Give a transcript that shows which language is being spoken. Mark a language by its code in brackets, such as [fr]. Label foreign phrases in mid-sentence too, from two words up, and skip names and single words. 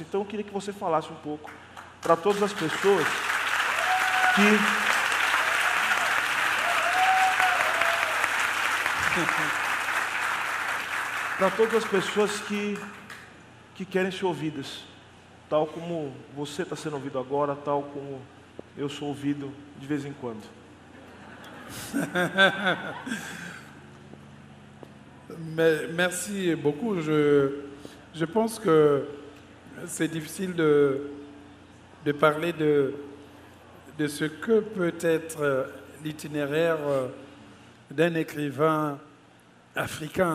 [pt] Então eu queria que você falasse um pouco para todas as pessoas que querem ser ouvidas, tal como você está sendo ouvido agora, tal como eu sou ouvido de vez em quando. [fr] Merci beaucoup. Je pense que c'est difficile de parler de ce que peut être l'itinéraire d'un écrivain africain.